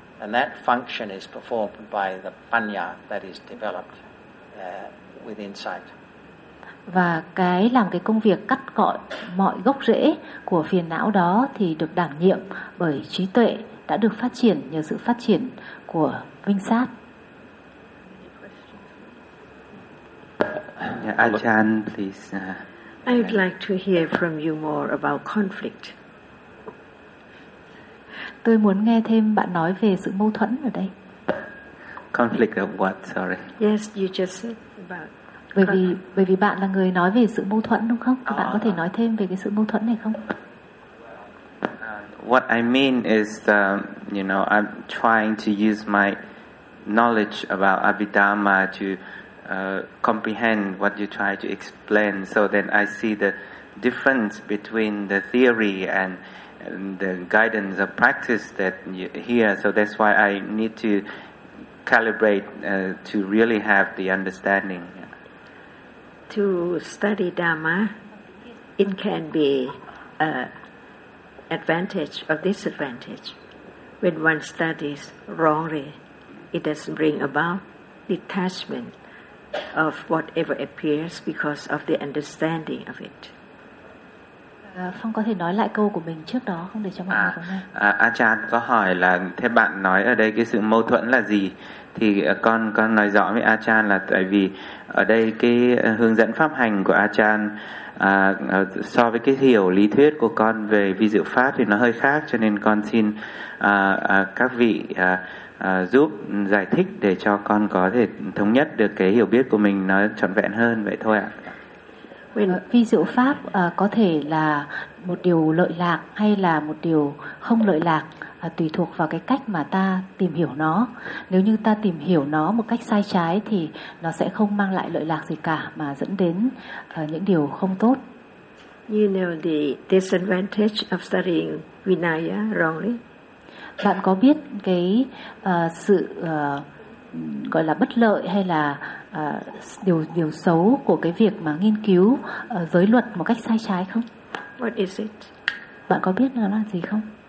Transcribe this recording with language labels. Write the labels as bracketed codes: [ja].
[en] And that function is performed by the panya that is developed with insight. [vi] Và cái làm cái công việc cắt gọn mọi gốc rễ của phiền não đó thì được đảm nhiệm bởi trí tuệ đã được phát triển nhờ sự phát triển của vinh sát. [en] Ajahn, please. I'd like to hear from you more about conflict. [vi] Tôi muốn nghe thêm bạn nói về sự mâu thuẫn ở đây. [en] Conflict of what? Sorry. Yes, you just said about. [vi] Bởi vì bạn là người nói về sự mâu thuẫn đúng không? Các bạn có thể nói thêm về cái sự mâu thuẫn này không? [en] What I mean is, you know, I'm trying to use my knowledge about Abhidhamma to comprehend what you try to explain. So then I see the difference between the theory and the guidance of practice that you hear. So that's why I need to calibrate to really have the understanding. To study Dhamma, it can be an advantage or disadvantage. When one studies wrongly, it doesn't bring about detachment of whatever appears because of the understanding of it. [vi] Phong có thể nói lại câu của mình trước đó không để cho mọi người nghe. Ajahn có hỏi là thế bạn nói ở đây cái sự mâu thuẫn là gì? Thì con nói rõ với Ajahn là tại vì ở đây cái hướng dẫn pháp hành của Ajahn so với cái hiểu lý thuyết của con về vi diệu pháp thì nó hơi khác, cho nên con xin các vị giúp giải thích để cho con có thể thống nhất được cái hiểu biết của mình nó trọn vẹn hơn vậy thôi ạ. Vi diệu pháp có thể là một điều lợi lạc hay là một điều không lợi lạc tùy thuộc vào cái cách mà ta tìm hiểu nó. Nếu như ta tìm hiểu nó một cách sai trái thì nó sẽ không mang lại lợi lạc gì cả mà dẫn đến những điều không tốt. [en] You know the disadvantage of studying Vinaya wrongly. [vi] Bạn có biết cái sự gọi là bất lợi hay là điều xấu của cái việc mà nghiên cứu giới luật một cách sai trái không? [en] What is it? [vi] Bạn có biết nó là gì không?